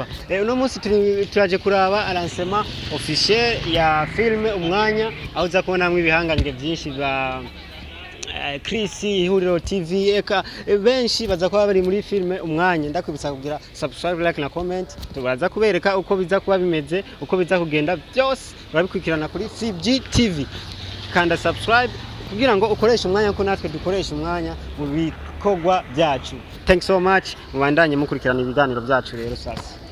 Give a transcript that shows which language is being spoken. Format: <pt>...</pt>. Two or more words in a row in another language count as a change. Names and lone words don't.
<rn>Uno munsi turaje kuraba</rn> <fr>lancement officiel</fr> <rn>ya filme umwanya aho za kubona mwe ibihangange byinshi ba Chris Ihuriro TV eka benshi baza kuba bari muri filme umwanya ndakwibutsa kugira</rn> <en>subscribe like</en> <rn>na comment tubaza kubereka uko biza kuba bimeze uko biza kugenda byose urabikurikirana kuri CG TV kanda subscribe kugira ngo ukoreshe umwanya ko natwe dukoresha umwanya mu bikogwa byacu.</rn> <en>Thanks so much</en> <rn>mubandanye mukurikirana ibiganiro byacu rero sasa.</rn>